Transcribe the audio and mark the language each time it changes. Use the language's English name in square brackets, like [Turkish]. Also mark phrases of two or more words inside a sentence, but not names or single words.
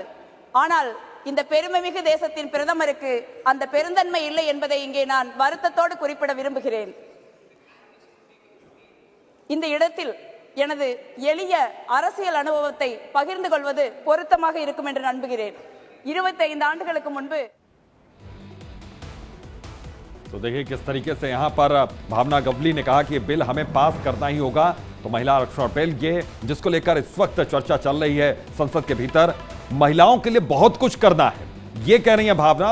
[Tamil] ஆனால் இந்த பெருமைமிகு தேசத்தின் பிரதமருக்கு அந்த பெருந்தன்மை இல்லை என்பதை இங்கே நான் வருத்தத்தோடு குறிப்பிட விரும்புகிறேன். இந்த இடத்தில் எனது எளிய அரசியல் அனுபவத்தை பகிர்ந்து கொள்வது பொருத்தமாக இருக்கும் என்று நம்புகிறேன். 25 ஆண்டுகளுக்கு முன்பு [Hindi] तो देखिए किस तरीके से यहां पर भावना गवली ने कहा कि ये बिल हमें पास करना ही होगा। तो महिला आरक्षण बिल ये जिसको लेकर इस वक्त चर्चा चल रही है संसद के भीतर, महिलाओं के लिए बहुत कुछ करना है, ये कह रही है भावना।